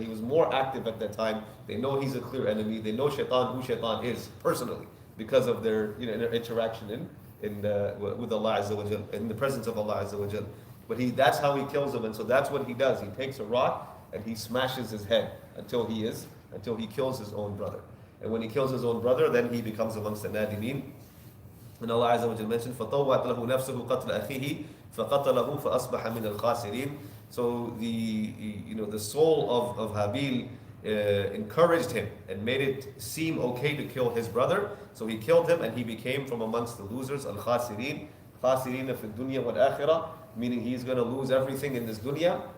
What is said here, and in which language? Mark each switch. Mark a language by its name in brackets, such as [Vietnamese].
[English] He was more active at that time. They know he's a clear enemy. They know Shaitan, who Shaitan is personally, because of their interaction with Allah Azza wa Jal, in the presence of Allah Azza wa Jal. But that's how he kills him, and so that's what he does. He takes a rock and he smashes his head until he kills his own brother. And when he kills his own brother, then he becomes amongst the Nadimin. And Allah Azza wa Jal mentioned, [Arabic] فَطَوَّعَتْ لَهُ نَفْسُهُ قَتْلَ أَخِيهِ فَقَتَلَهُ فَأَصْبَحَ مِنَ الْخَاسِرِينَ. [English] So the soul of Habil encouraged him and made it seem okay to kill his brother. So he killed him and he became from amongst the losers, al-khasirin, khasirina fi dunya wal akhirah, meaning he's going to lose everything in this dunya.